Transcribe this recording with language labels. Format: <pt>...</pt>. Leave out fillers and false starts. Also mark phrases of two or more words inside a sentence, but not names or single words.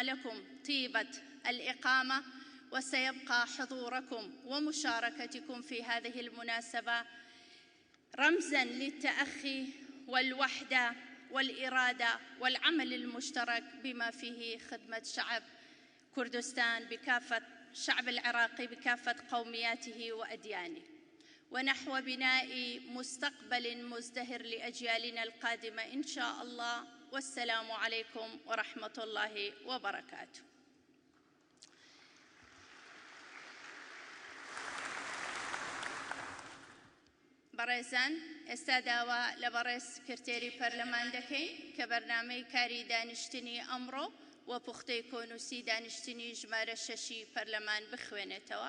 <ar>لكم طيبة الإقامة، وسيبقى حضوركم ومشاركتكم في هذه المناسبة رمزاً للتأخي والوحدة والإرادة والعمل المشترك بما فيه خدمة شعب كردستان بكافة الشعب العراقي بكافة قومياته وأديانه، ونحو بناء مستقبل مزدهر لأجيالنا القادمة إن شاء الله. والسلام عليكم ورحمة الله وبركاته.</ar> <ckb>بەڕێزان، ئێستا داوا لە بەڕێز سکرتێری پەرلەمان دەکەین کە بەرنامەی کاری دانیشتنی ئەمڕۆ و پوختەی کۆنووسی دانیشتنی ژمارە 6 پەرلەمان بخوێنێتەوە.</ckb>